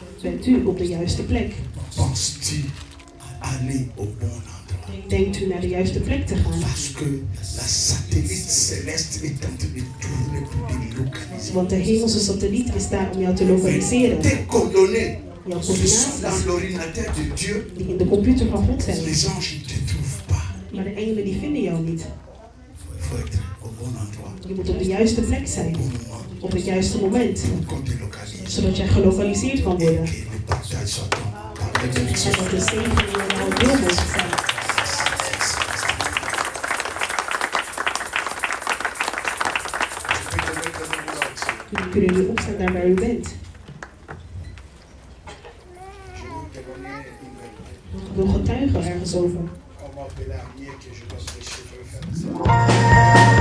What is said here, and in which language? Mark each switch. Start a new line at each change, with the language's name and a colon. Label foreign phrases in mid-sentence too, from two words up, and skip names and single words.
Dutch: Bent u op de juiste plek?
French: Penses-tu aller au bon endroit?
Dutch: Denkt u naar de juiste plek te gaan?
French: Parce que la satellite céleste est en train de tourner pour te localiser.
Dutch: Want de hemelse satelliet is daar om jou te lokaliseren.
French: Tes coordonnées
Dutch: Jouw
French: sont
Dutch: coördinaties
French: dans l'ordinateur de Dieu.
Dutch: die in de computer van God zijn.
French: Les anges ne te trouvent pas.
Dutch: Maar de engelen die vinden jou niet.
French: Il faut être au bon endroit,
Dutch: Je moet op de juiste plek
French: au
Dutch: zijn.
French: bon moment,
Dutch: Op het juiste moment.
French: pour qu'on te localise.
Dutch: Zodat jij gelokaliseerd kan
French: Et
Dutch: worden.
French: que le partage soit ta
Dutch: En
French: bénédiction.
Dutch: dat de zegen in jouw deel mogen zijn. Jullie kunnen nu opstaan daar waar u bent. Ik wil getuigen ergens over.
French: On va appeler Arnier que je dois prêcher.